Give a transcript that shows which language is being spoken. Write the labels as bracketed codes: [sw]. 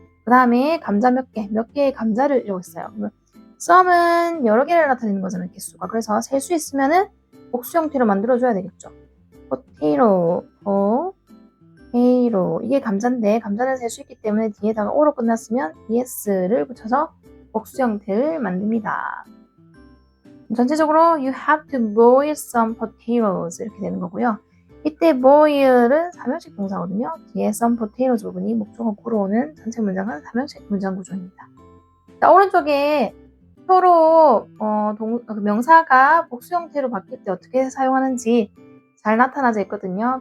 [ko] 그 다음에 감자 몇 개의 감자를 이러고 있어요. some은 여러 개를 나타내는 거잖아요. 개수가. 그래서 셀 수 있으면은 복수 형태로 만들어줘야 되겠죠. potato, potato 이게 감자인데 감자는 셀 수 있기 때문에 뒤에다가 o로 끝났으면 es를 붙여서 복수 형태를 만듭니다. 전체적으로 [en] you have to boil some potatoes [ko] 이렇게 되는 거고요. 이때 boil은 삼형식 동사거든요. 뒤에 [en] some potatoes [ko] 부분이 목적어 구로 오는 전체 문장은 삼형식 문장 구조입니다. 자, 오른쪽에 표로 명사가 복수 형태로 바뀔 때 어떻게 사용하는지 잘 나타나져 있거든요.